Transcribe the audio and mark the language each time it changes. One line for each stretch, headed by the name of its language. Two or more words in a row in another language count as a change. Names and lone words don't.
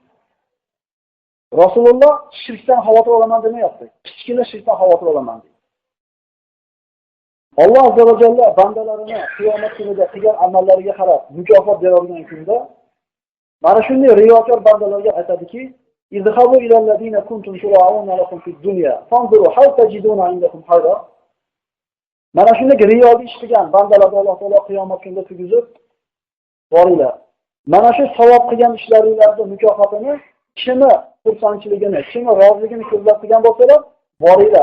Uzbek: Rasululloh shirkdan xavotir olaman demayapti. Kichkina shirkdan xavotir olaman deydi. Alloh
Arabic: عز وجل
Uzbek: bandalarini qiyomat kunida qilgan amallariga qarab mukofot beradigan kunda mana shunday riyokor bandalarga aytadiki:
Arabic: "اذهبوا إلى الذين كنتم تراءون لهم في الدنيا فانظروا هل تجدون عندكم خيرا."
Uzbek: Mana shunday riyoga ish qilgan bandalarga Alloh taolo qiyomat kunida tugizib boringlar. Mana shu savob qilgan ishlaringizning mukofotini, kimi xursandchiligini, kimi roziligini ko'zlab qilgan bo'lsalar, boringlar.